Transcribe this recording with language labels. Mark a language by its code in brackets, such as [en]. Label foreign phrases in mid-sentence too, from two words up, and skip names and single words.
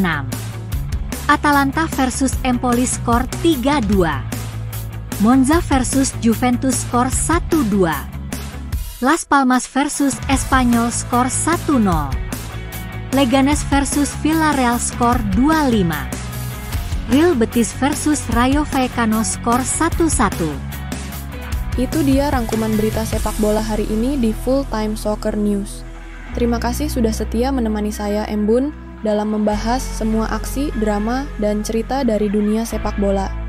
[id] Atalanta versus Empoli skor 3-2. Monza versus Juventus skor 1-2. Las Palmas versus Espanyol skor 1-0. Leganes versus Villarreal skor 2-5. Real Betis versus Rayo Vallecano skor 1-1. Itu dia rangkuman berita sepak bola hari ini di Full Time Soccer News. Terima kasih sudah setia menemani saya Embun dalam membahas semua aksi, drama, dan cerita dari dunia sepak bola.